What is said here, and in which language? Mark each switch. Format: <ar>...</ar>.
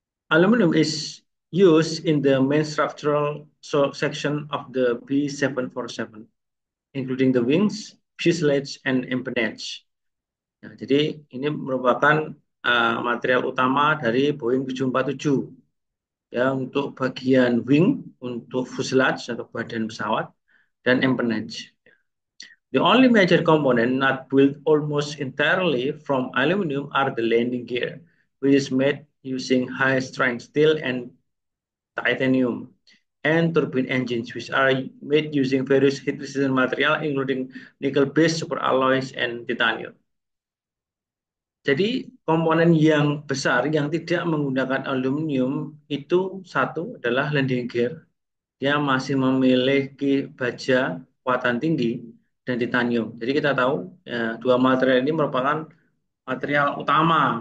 <en>Aluminum is used in the main structural section of the B747, including the wings, fuselage, and empennage.</en> <id>Nah, jadi ini merupakan material utama dari Boeing 747 ya untuk bagian wing, untuk fuselage atau badan pesawat dan empennage.</id> <en>The only major component not built almost entirely from aluminum are the landing gear, which is made using high-strength steel and titanium, and turbine engines, which are made using various heat-resistant material, including nickel-based superalloys and titanium.</en> <id>Jadi komponen yang besar yang tidak menggunakan aluminium itu satu adalah landing gear. Dia masih memiliki baja kekuatan tinggi dan titanium. Jadi kita tahu ya, dua material ini merupakan material utama.</id>